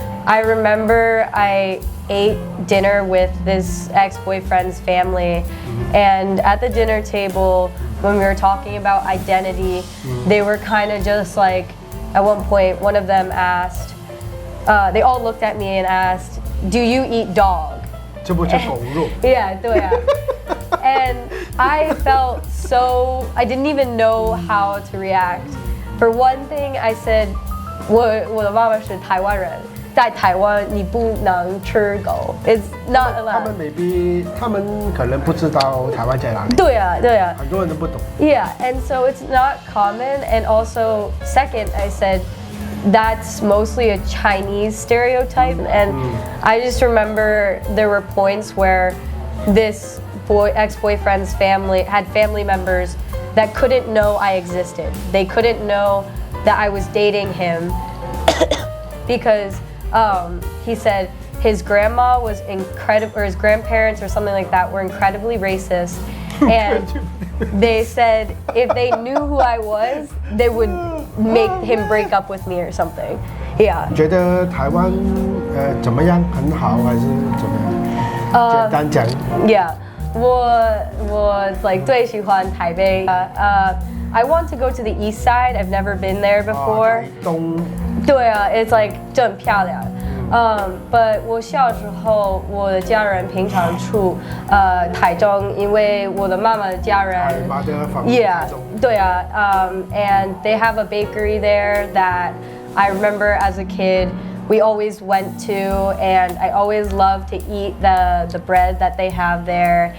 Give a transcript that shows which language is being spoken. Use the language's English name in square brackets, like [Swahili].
[English] I remember I ate dinner with this ex-boyfriend's family, and at the dinner table when we were talking about identity, they were kind of just like, at one point one of them asked, they all looked at me and asked, do you eat dog? [Chinese] 这不吃狗肉? Yeah, 对啊. [English] And I felt I didn't even know how to react. [Chinese] For one thing, I said, 我的妈妈是台湾人，在台湾你不能吃狗. [English] It's not allowed. [Chinese] 他们可能不知道台湾在哪里。对啊，很多人都不懂。 [English] Yeah, and so it's not common. And also, second, I said, that's mostly a Chinese stereotype. And I just remember there were points where this ex-boyfriend's family had family members that couldn't know I existed. They couldn't know that I was dating him because he said his grandma was incredible, or his grandparents or something like that were incredibly racist. And they said if they knew who I was, they would make him break up with me or something. Yeah. [Chinese] 觉得台湾怎么样？很好还是怎么样？简单讲。 Yeah. 我最喜欢台北. [English] I want to go to the east side. I've never been there before. [Chinese] 东. 对啊, it's 真漂亮. But 我小时候，我的家人平常住台中，因为我的妈妈的家人，Yeah， [English] 对啊， and they have a bakery there that I remember as a kid we always went to, and I always loved to eat the bread that they have there.